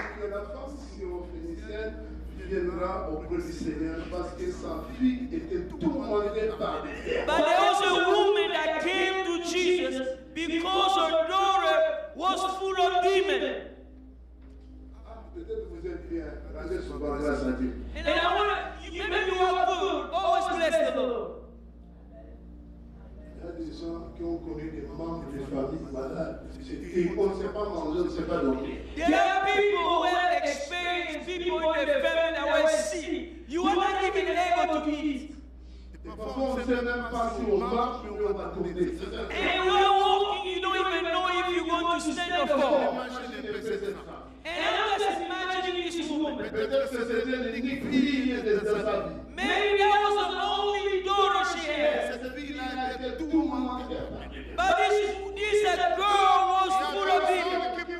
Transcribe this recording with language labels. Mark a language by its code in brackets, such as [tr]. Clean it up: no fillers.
[fr] La femme syrophénicienne viendra auprès du Seigneur parce que sa fille était tourmentée par des démons. [en] But there was a woman that came to Jesus because her daughter was full of demons. [fr] Peut-être vous êtes bien, rendez souvent grâce à Dieu. [en] And I want to, maybe you are good, always bless the Lord. [fr] Il y a des gens qui ont connu des membres de familles malades. Et on ne sait pas manger, on ne sait pas dormir. [en] There are people who have experienced people in their family that were sick. You are not even able to eat. [fr] Parfois, on ne sait même pas si on marche ou on va tomber. [en] And while walking, you don't even know if you're going to stand or fall. [fr] Imaginez cette femme. [en] And I'm just imagining this woman. [fr] Peut-être que c'était l'unique fille de sa vie. [en] Maybe that was the only daughter she had. [fr] Cette fille-là était tourmentée. [en] But this girl was full of demons.